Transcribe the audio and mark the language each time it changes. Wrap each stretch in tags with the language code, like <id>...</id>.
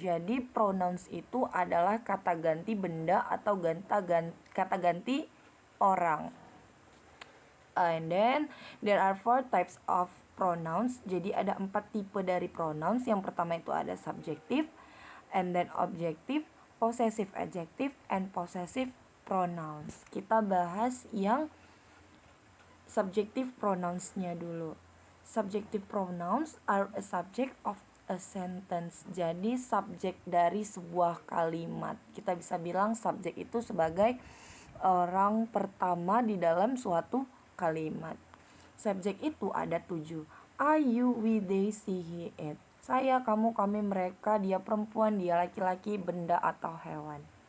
<id>Jadi pronouns itu adalah kata ganti benda atau kata ganti orang.</id> <en>And then there are 4 types of pronouns.</en> <id>Jadi ada 4 tipe dari pronouns. Yang pertama itu ada</id> <en>subjective, and then objective, possessive adjective, and possessive pronouns.</en> <id>Kita bahas yang subjective pronouns-nya dulu.</id> <en>Subjective pronouns are a subject of a sentence.</en> <id>Jadi subjek dari sebuah kalimat. Kita bisa bilang subjek itu sebagai orang pertama di dalam suatu kalimat. Subjek itu ada 7. I, you, we, they, she, he, it. Saya, kamu, kami, mereka, dia perempuan, dia laki-laki, benda atau hewan.</id>